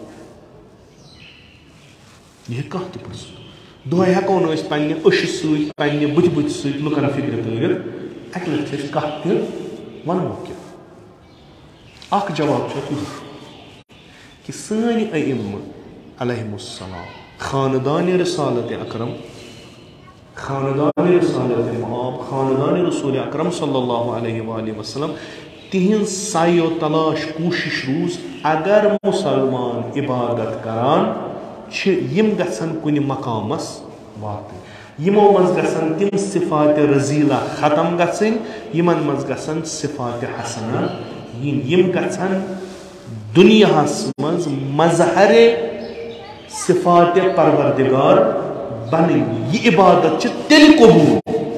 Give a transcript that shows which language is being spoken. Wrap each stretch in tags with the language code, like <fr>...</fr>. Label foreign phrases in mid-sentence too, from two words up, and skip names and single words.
<ks>یہِ ہیٚکہِ کانٛہہ تہِ پرژھِتھ دۄہے ہٮ۪کو نہٕ أسۍ پننہِ أچھِ سۭتۍ پننہِ بٕتھِ سۭتۍ لُکن فکرِ تٲرِتھ اکہِ لٹہِ چھِ أسۍ کتھ تہِ ونو کیٛاہ اکھ جواب چھُ اَتھ یُہُے کہ سٲنۍ ائمہ</ks> <ar>علیہم السلام</ar> <ks>خاندانِ رسالت اکرم خاندانِ رسالت مآب خاندانِ رسول اکرم</ks> <ar>صلی اللہ علیہ وآلہ وسلم</ar> <ks>تِہنٛز سایو تلاش کوٗشش روٗز اگر مُسلمان عبادت کران چھِ یِم گژھن کُنہِ مقامس واتٕنۍ یِمو منٛز گژھن تِم صفات رزیٖلہ ختم گژھٕنۍ یِمن منٛز گژھن صفات حسنہ یِنۍ یِم گژھن دُنیاہس منٛز مظہرِ صفات پروردگار بنٕنۍ یہِ عبادت چھِ تیٚلہِ قبوٗل</ks>